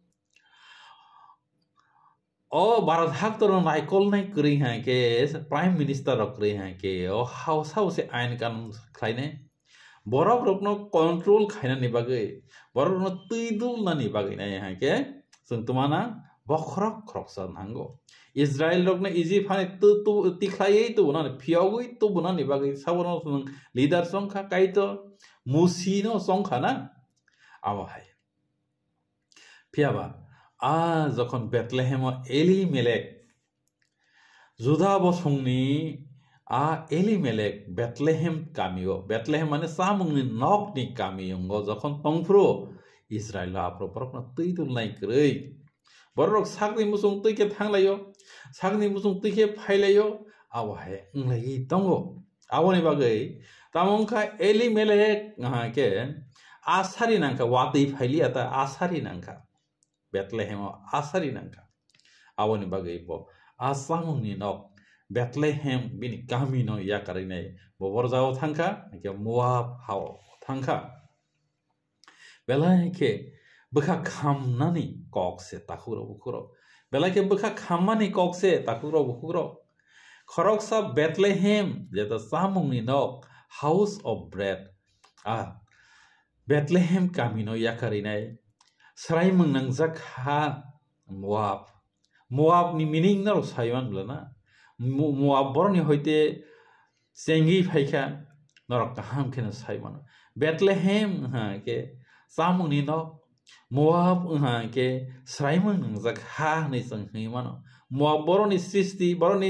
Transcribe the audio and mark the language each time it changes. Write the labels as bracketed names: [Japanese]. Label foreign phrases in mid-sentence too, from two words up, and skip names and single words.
[Kok Borok] o Bharat hak toro naikol nai kring ke [English] prime minister [Kok Borok] rok kring ke o house ain kan khlaine borok rok no control khaina ni bagai borok no tuidul na ni bagai nai ke sung tumana bokrok kroksan hango Israel rok na Egypt hani tu tikhlai tu na phiogui tu buna ni bagai sabono sung leader songkha kaito musino songkha na abo hai phiaba যখন বেথলেহেম এলিমেলেক জুদা বসংনি এলিমেলেক বেথলেহেম কামিও বেথলেহেম মানে সামুংনি নকনি কামিয়ঙ্গ যখন তংফ্রো ইসরায়েল আপ্রো পরকনা তুইদুল নাই কই বড়রক সাগনি মুসুং তুইকে থাংলাইও সাগনি মুসুং তুইকে ফাইলাইও আওয়াহে ইংলাই দঙ্গো আবনি বাগৈ তামংখা এলিমেলেক কে আসারি নাংকা ওয়াতেই ফাইলিয়া তা আসারি নাংকা Bethlehem asari nangka awani bagai bo asamung ni nok Bethlehem bini kami no ya karine bo borjao thangka ke Moab hao thangka belai ke bukha khamnani kok se takuro bukuro belai ke bukha khammani kok se takuro bukuro khoroksa Bethlehem jeta samung ni nok [English] house of bread [Kok Borok] Bethlehem kami no ya karine Serai menangjak ha Moab ni meaning na saywan blana Moab borni hoite sengi phaika norok kaham kena saywan Bethlehem ke samung ni no Moab ke serai menangjak ha ni sanghi mano Moab borni sisti borni